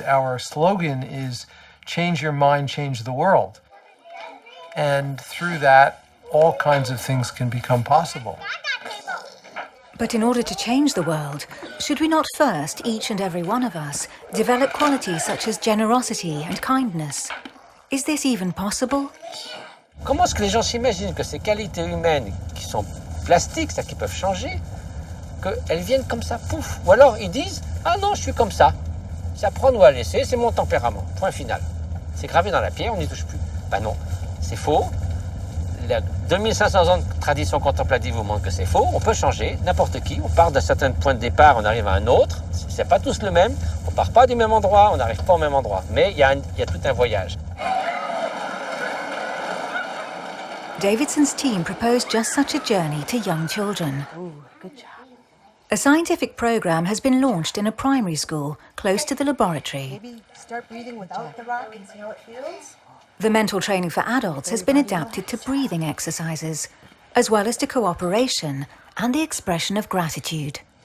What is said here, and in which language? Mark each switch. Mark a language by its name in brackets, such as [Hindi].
[English] Our slogan is, change your mind, change the world. And through that, all kinds of things can become possible. But in order to change the world, should we not first, each and every one of us, develop qualities such as generosity and kindness? Is this even possible? [French] Comment est-ce que les gens s'imaginent que ces qualités humaines qui sont plastiques, c'est-à-dire qui peuvent changer, qu'elles viennent comme ça, pouf? Ou alors ils disent, ah non, je suis comme ça. C'est à prendre ou à laisser, c'est mon tempérament. Point final. C'est gravé dans la pierre, on n'y touche plus. Ben non, c'est faux. Les 2500 ans de tradition contemplative vous montrent que c'est faux. On peut changer, n'importe qui. On part d'un certain point de départ, on arrive à un autre. C'est pas tous le même. On part pas du même endroit, on n'arrive pas au même endroit. Mais il y a tout un voyage. [English] Davidson's team proposed just such a journey to young children. Ooh, good job. A scientific program has been launched in a primary school close to the laboratory. Maybe start breathing without the rock and see how it feels. The mental training for adults has been adapted to breathing exercises, as well as to cooperation and the expression of gratitude.